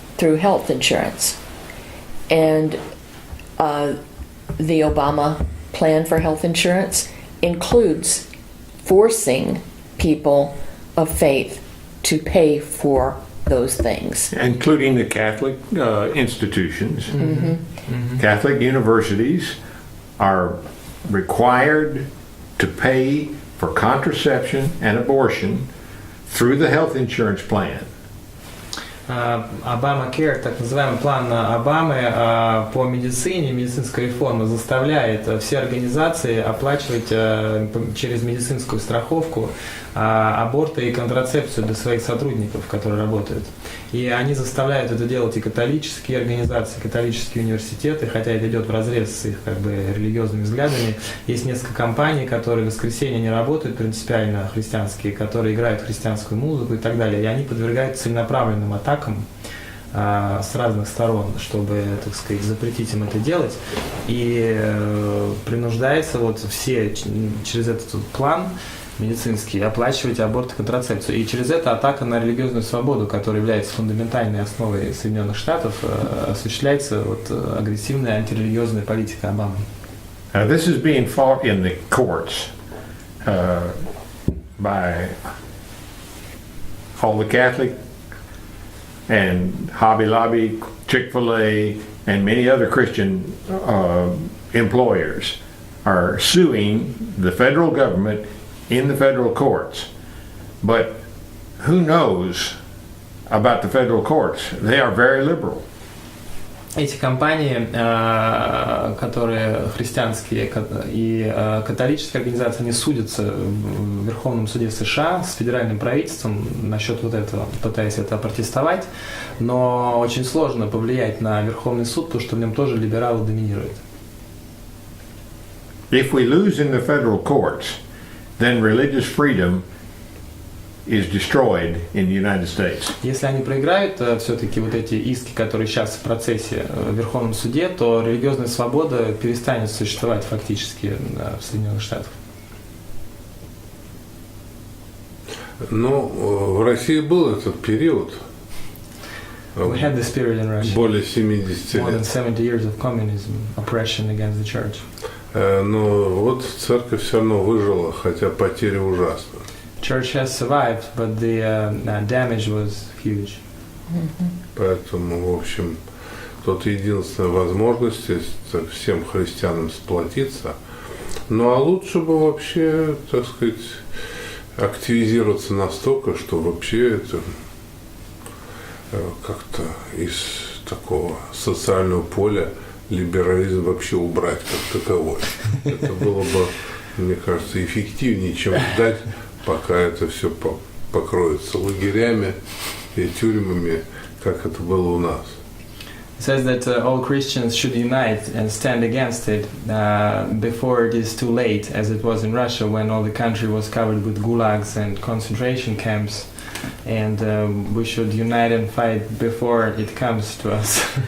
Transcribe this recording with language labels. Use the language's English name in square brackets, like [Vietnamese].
[English] through health insurance. And the Obama plan for health insurance includes forcing people of faith to pay for those things. Including the Catholic institutions. Catholic universities are required to pay for contraception and abortion through the health insurance plan. [Russian] Obamacare, так называемый план Обамы по медицине, медицинская реформа заставляет все организации оплачивать через медицинскую страховку аборты и контрацепцию для своих сотрудников, которые работают. И они заставляют это делать и католические организации, католические университеты, хотя это идет вразрез с их религиозными взглядами. Есть несколько компаний, которые в воскресенье не работают принципиально христианские, которые играют христианскую музыку и так далее. И они подвергаются целенаправленным атакам с разных сторон, чтобы, так сказать, запретить им это делать. И принуждается все через этот план медицинский оплачивать аборт и контрацепцию. И через это атака на религиозную свободу, которая является фундаментальной основой Соединенных Штатов, осуществляется агрессивная антирелигиозная политика Обамы. [English] This is being fought in the courts by all the Catholic and Hobby Lobby, Chick-fil-A, and many other Christian employers are suing the federal government in the federal courts. But who knows about the federal courts? They are very liberal. [Russian] Эти компании, которые христианские и католические организации, они судятся в Верховном суде США с федеральным правительством насчет этого, пытаясь это опротестовать, но очень сложно повлиять на Верховный суд, потому что в нем тоже либералы доминируют. [English] If we lose in the federal courts, then religious freedom is destroyed in the United States. [Russian] Если они проиграют все-таки эти иски, которые сейчас в процессе в Верховном суде, то религиозная свобода перестанет существовать фактически в Соединенных Штатах. Ну, в России был этот период. [English] We had this period in Russia. [Russian] Более 70 [English] More than [Russian] лет. [English] 70 years of communism, oppression against the church. [Russian] Но церковь все равно выжила, хотя потери ужасны. [English] Church has survived, but the damage was huge. [Russian] Поэтому, в общем, тут единственная возможность всем христианам сплотиться. Ну, а лучше бы вообще, так сказать, активизироваться настолько, что вообще это как-то из такого социального поля либерализм вообще убрать как таковой. Это было бы, мне кажется, эффективнее, чем ждать, пока это все покроется лагерями и тюрьмами, как это было у нас. [English] It says that all Christians should unite and stand against it before it is too late, as it was in Russia when all the country was covered with gulags and concentration camps. And we should unite and fight before it comes to us.